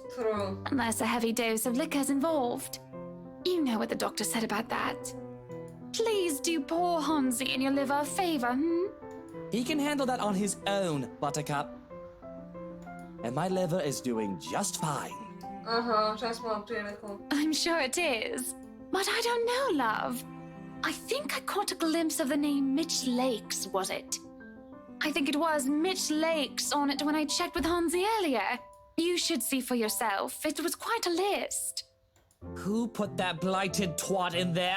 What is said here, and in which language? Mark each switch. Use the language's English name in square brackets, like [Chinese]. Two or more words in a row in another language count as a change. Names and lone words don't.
[English] True. Unless a heavy dose of liquor's involved. You know what the doctor said about that. Please do poor Hansi and your liver a favor, He can handle that on his own, Buttercup. And my liver is doing just fine. [Serbian] Aha, šta smo malo prije rekao. [English] I'm sure it is. But I don't know, love. I think I caught a glimpse of the name Mitch Lakes, was it? I think it was Mitch Lakes on it when I checked with Hansi earlier. You should see for yourself. It was quite a list. Who put that blighted twat in there?